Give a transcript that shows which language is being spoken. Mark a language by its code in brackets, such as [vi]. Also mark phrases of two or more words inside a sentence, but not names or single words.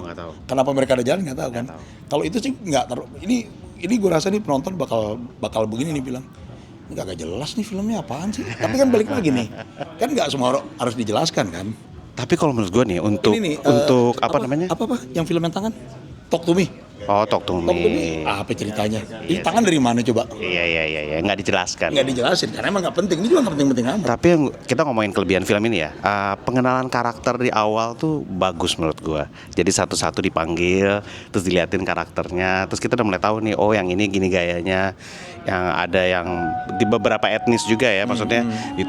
[id] Kenapa mereka ada jalan nggak tahu kan. Kalau itu sih nggak ini gue rasa nih penonton bakal begini nih bilang, nggak jelas nih filmnya apaan sih. Tapi kan balik lagi nih, kan nggak semua harus dijelaskan kan. Tapi kalau menurut gue nih untuk apa namanya? Apa yang film yang tangan? [en] Talk to Me. [id] Oh, [en] Talk to Me. [id] Apa ceritanya? Ini tangan dari mana coba? Iya, nggak dijelaskan. Nggak dijelasin karena emang nggak penting. Ini juga nggak penting-penting amat. Tapi yang kita ngomongin kelebihan film ini ya, pengenalan karakter di awal tuh bagus menurut gue. Jadi satu-satu dipanggil, terus diliatin karakternya, terus kita udah mulai tahu nih, oh yang ini gini gayanya, yang ada yang di beberapa etnis juga ya, maksudnya ditunjukin.